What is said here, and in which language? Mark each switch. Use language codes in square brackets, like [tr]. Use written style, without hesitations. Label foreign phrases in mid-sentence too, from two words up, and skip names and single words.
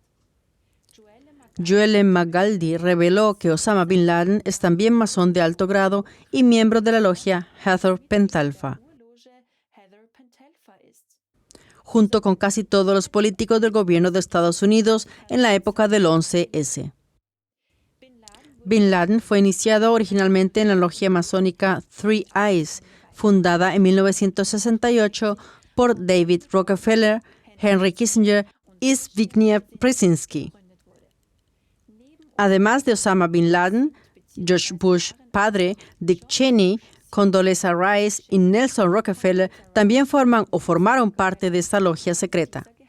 [es] Joele Magaldi reveló que Osama Bin Laden es también masón de alto grado y miembro de la logia Heather Pentalpha, junto con casi todos los políticos del gobierno de Estados Unidos en la época del 11S. Bin Laden fue iniciado originalmente en la logia masónica Three Eyes, fundada en 1968 por David Rockefeller, Henry Kissinger y Zbigniew Brzezinski. Además de Osama Bin Laden, George Bush padre, Dick Cheney, Condoleezza Rice y Nelson Rockefeller también forman o formaron parte de esta logia secreta.